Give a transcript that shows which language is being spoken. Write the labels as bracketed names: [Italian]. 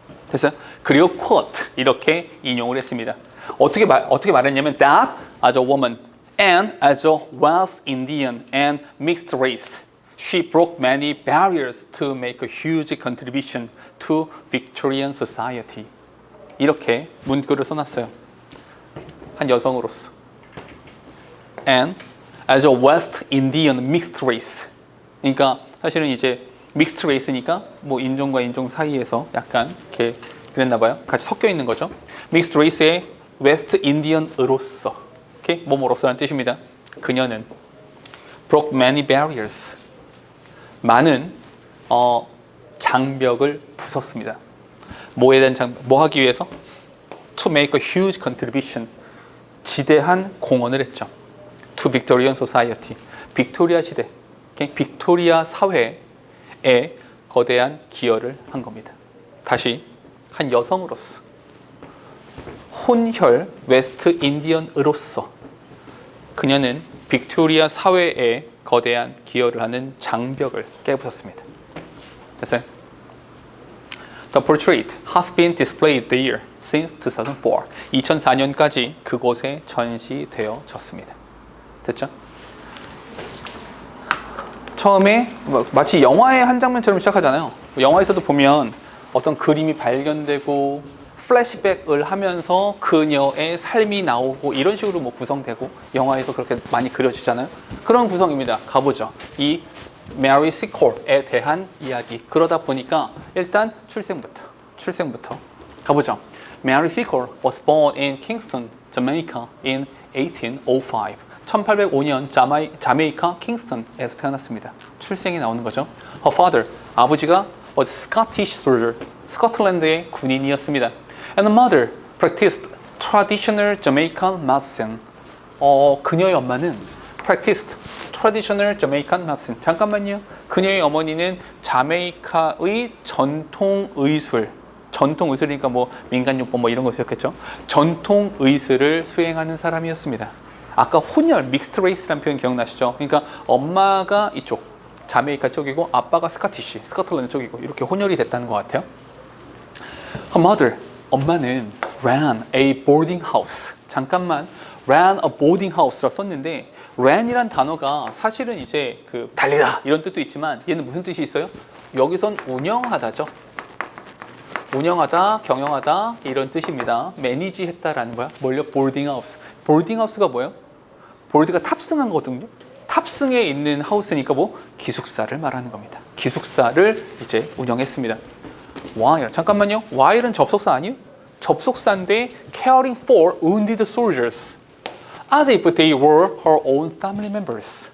[Korean] 됐어요? 그리고 quote 이렇게 인용을 했습니다. 어떻게 말했냐면 [English] that as a woman and as a West Indian and mixed race, she broke many barriers to make a huge contribution to Victorian society. [Korean] 이렇게 문구를 써놨어요. 한 여성으로서. [English] and as a West Indian mixed race. [Korean] 그러니까 사실은 이제 mixed race니까 뭐 인종과 인종 사이에서 약간 이렇게 그랬나 봐요. 같이 섞여 있는 거죠. mixed race의 웨스트 인디언으로서, 오케이? 뭐뭐로서라는 뜻입니다. [English] 그녀는 broke many barriers. [Korean] 많은 장벽을 부쉈습니다. 뭐에 대한 뭐 하기 위해서? [English] To make a huge contribution. [Korean] 지대한 공헌을 했죠. [English] To Victorian society. [Korean] 빅토리아 시대, 오케이? 빅토리아 사회에 거대한 기여를 한 겁니다. 다시 한 여성으로서, 혼혈 웨스트 인디언으로서 그녀는 빅토리아 사회에 거대한 기여를 하는 장벽을 깨부쉈습니다. 됐어요? [English] The portrait has been displayed there since 2004. [Korean] 2004년까지 그곳에 전시되어졌습니다. 됐죠? 처음에 마치 영화의 한 장면처럼 시작하잖아요. 영화에서도 보면 어떤 그림이 발견되고 플래시백을 하면서 그녀의 삶이 나오고 이런 식으로 뭐 구성되고 영화에서 그렇게 많이 그려지잖아요. 그런 구성입니다. 가보죠. 이 메리 시콜에 대한 이야기. 그러다 보니까 일단 출생부터 가보죠. [English] Mary Seacole was born in Kingston, Jamaica in 1805. [Korean] 1805년 자메이카 킹스턴에서 태어났습니다. 출생이 나오는 거죠. [English] Her father, [Korean] 아버지가 [English] was Scottish soldier, [Korean] 스코틀랜드의 군인이었습니다. [English] And the mother practiced traditional Jamaican medicine. [Korean] 그녀의 엄마는 [English] practiced traditional Jamaican medicine. [Korean] 잠깐만요. 그녀의 어머니는 자메이카의 전통 의술이니까 뭐 민간요법 뭐 이런 거 있었겠죠. 전통 의술을 수행하는 사람이었습니다. 아까 혼혈 믹스트 레이스라는 표현 기억나시죠? 그러니까 엄마가 이쪽 자메이카 쪽이고 아빠가 스코틀랜드 쪽이고 이렇게 혼혈이 됐다는 것 같아요. [English] Her mother, 엄마는 ran a boarding house. [Korean] 잠깐만, [English] ran a boarding house [Korean] 라 썼는데 ran이란 단어가 사실은 이제 그 달리다 이런 뜻도 있지만 얘는 무슨 뜻이 있어요? 여기선 운영하다죠. 운영하다, 경영하다 이런 뜻입니다. 매니지했다라는 거야. 뭘요? boarding house. boarding house가 뭐예요? 보드가 탑승한 거거든요. 탑승에 있는 하우스니까 뭐 기숙사를 말하는 겁니다. 기숙사를 이제 운영했습니다. while, 잠깐만요. while은 접속사 아니에요? [English] 접속사인데 caring for wounded soldiers as if they were her own family members.